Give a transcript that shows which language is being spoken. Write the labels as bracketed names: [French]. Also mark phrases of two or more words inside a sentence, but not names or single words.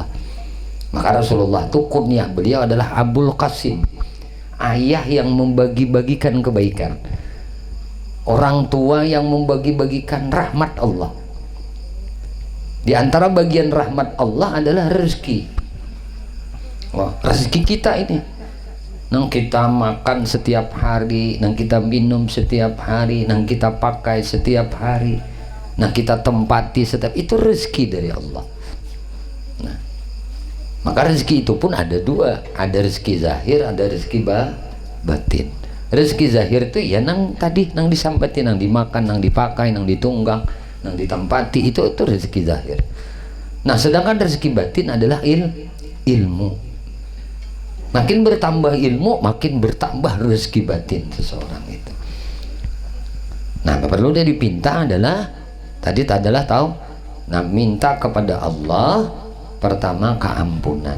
[Indonesian] Maka Rasulullah itu kunyah beliau adalah Abul Qasim, ayah yang membagi-bagikan kebaikan, orang tua yang membagi-bagikan rahmat Allah. Di antara bagian rahmat Allah adalah rezeki. Wah, rezeki kita ini nang kita makan setiap hari, nang kita minum setiap hari, nang kita pakai setiap hari, nang kita tempati setiap itu rezeki dari Allah. Nah, maka rezeki itu pun ada dua, ada rezeki zahir, ada rezeki batin. Rezeki zahir itu ya nang tadi nang disampaikan, nang dimakan, nang dipakai, nang ditunggang, nang ditempati itu rezeki zahir. Nah sedangkan rezeki batin adalah ilmu. Makin bertambah ilmu makin bertambah rezeki batin seseorang itu. Nah, perlu dia dipinta adalah tadi adalah tahu. Nah, minta kepada Allah pertama keampunan.